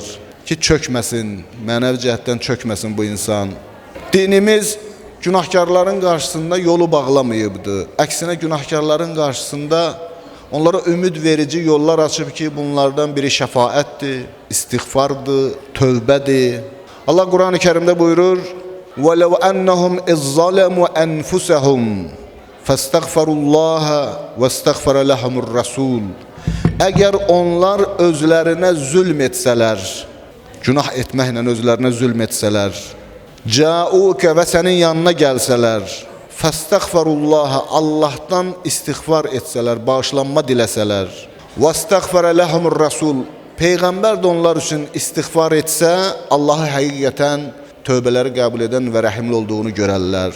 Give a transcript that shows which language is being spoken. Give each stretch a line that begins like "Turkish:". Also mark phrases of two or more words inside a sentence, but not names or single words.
Azerbaijani: Ki, çökməsin, mənəvi cəhətdən çökməsin bu insan. Dinimiz günahkarların qarşısında yolu bağlamayıbdı. Əksinə günahkarların qarşısında onlara ümid verici yollar açıb ki, bunlardan biri şəfaətdir, istiğfardır, tövbədir. Allah Quran-ı Kərimdə buyurur:
Arabic: وَلَوْ أَنَّهُمْ إِذْ ظَلَمُوا أَنْفُسَهُمْ فَاسْتَغْفَرُوا اللّٰهَ وَاسْتَغْفَرَ لَهُمُ الرَّسُولُ.
Azerbaijani: Əgər onlar özlərinə zülm etsələr, günah etməklə özlərinə zülm etsələr, cəuke və sənin yanına gəlsələr, fəstəğfərullaha, Allahdan istiğfar etsələr, bağışlanma diləsələr,
Arabic: واستغفر لهم الرسول,
Azerbaijani: Peyğəmbər də onlar üçün istiğfar etsə, Allahı həqiqətən tövbələri qəbul edən və rəhimli olduğunu görərlər.